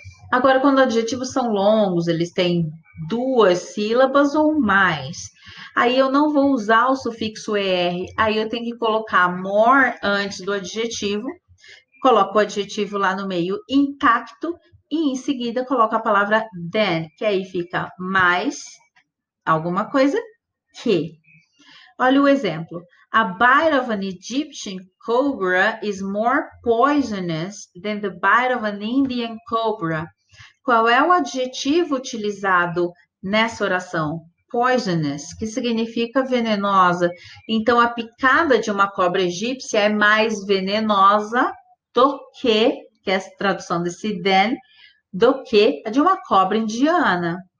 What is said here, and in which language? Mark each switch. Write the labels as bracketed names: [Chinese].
[Portuguese] Agora, quando adjetivos são longos, eles têm duas sílabas ou mais, aí eu não vou usar o sufixo er, aí eu tenho que colocar more antes do adjetivo, coloco o adjetivo lá no meio intacto e em seguida coloco a palavra than, que aí fica mais alguma coisa que. Olha o exemplo. [English] A bite of an Egyptian cobra is more poisonous than the bite of an Indian cobra. [Portuguese] Qual é o adjetivo utilizado nessa oração? Poisonous, que significa venenosa. Então, a picada de uma cobra egípcia é mais venenosa do que é a tradução desse than, do que a de uma cobra indiana.